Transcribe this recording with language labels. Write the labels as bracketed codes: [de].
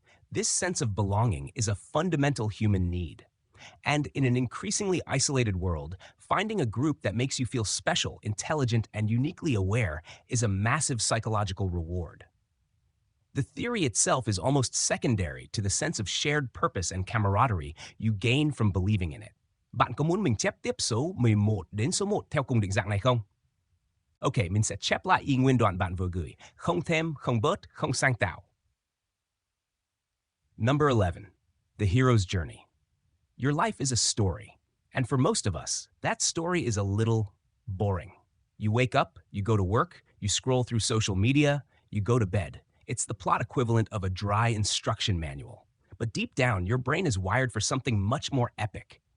[en] This sense of belonging is a fundamental human need. And in an increasingly isolated world, finding a group that makes you feel special, intelligent, and uniquely aware is a massive psychological reward. The theory itself is almost secondary to the sense of shared purpose and camaraderie you gain from believing in it. [vi] Bạn có muốn mình chép tiếp số 11 đến số 1 theo cùng định dạng này không? Ok, mình sẽ chép lại y nguyên đoạn bạn vừa gửi, không thêm, không bớt, không sang tạo. [en] Number 11, the hero's journey. Your life is a story, and for most of us, that story is a little boring. You wake up, you go to work, you scroll through social media, you go to bed. It's the plot equivalent of a dry instruction manual. But deep down, your brain is wired for something much more epic.